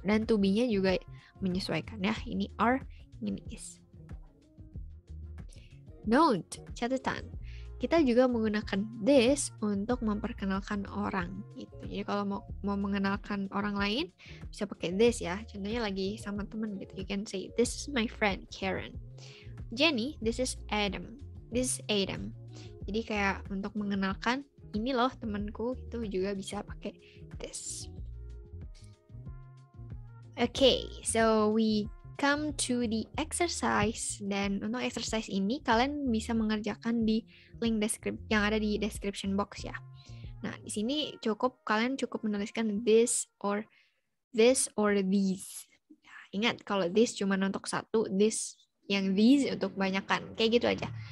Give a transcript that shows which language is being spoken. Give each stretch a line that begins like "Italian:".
Indonesian: Dan to be-nya juga menyesuaikan ya. Ini are, ini is. Note, catatan. Kita juga menggunakan this untuk memperkenalkan orang gitu. Jadi kalau mau mengenalkan orang lain bisa pakai this ya. Contohnya lagi sama teman gitu.
English: You can say, this is my friend Karen. Jenny, this is Adam. This is Adam.
Indonesian: Jadi kayak untuk mengenalkan, ini loh temanku, itu juga bisa pakai this.
English: Okay, so we come to the exercise.
Indonesian: Dan untuk exercise ini kalian bisa mengerjakan di link yang ada di description box ya. Nah, di sini kalian cukup menuliskan this or these. Nah, ingat kalau this cuma untuk satu, yang these untuk kebanyakan. Kayak gitu aja.